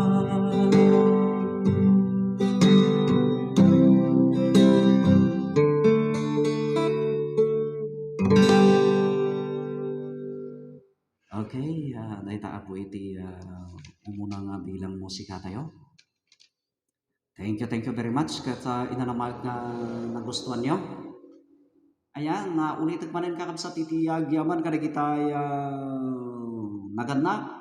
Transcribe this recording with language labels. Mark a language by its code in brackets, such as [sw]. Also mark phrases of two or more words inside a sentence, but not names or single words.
[ilo] Okay, naitaak po iti umuna nga bilang musika tayo. [en] Thank you very much [ilo] kat inanamayat nga nagustuhan nyo. Ayan, na ulit manen kakabsat iti agyaman kada kita naganak.